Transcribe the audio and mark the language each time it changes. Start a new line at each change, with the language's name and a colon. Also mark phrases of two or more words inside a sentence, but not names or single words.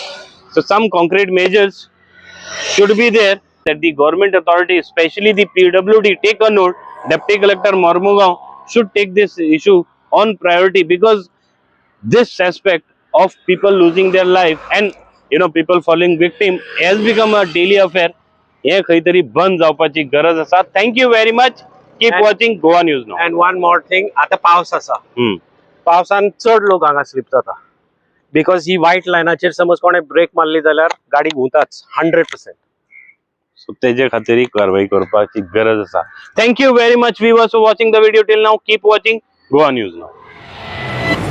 English: So some concrete measures should be there, that the government authority, especially the PWD, take a note. Deputy Collector Mormugaon should take this issue on priority, because this aspect of people losing their life and people falling victim has become a daily affair.
Konkani: हे खंय तरी बंद जावपाची गरज आसा.
English: Thank you very much. Keep And- watching Goa News now. And one more thing,
Konkani: आता पावस आसा. पावसान चड लोक हांगा स्लिप जाता, बिकॉज ही व्हाईट लायनाचेर समज कोणे ब्रेक मारली जाल्यार गाडी घुंवताच 100%. So तेजे खातीर कारवाई करपाची गरज आसा.
English: Thank you very much viewers for watching the video till now. Keep watching Goa News now.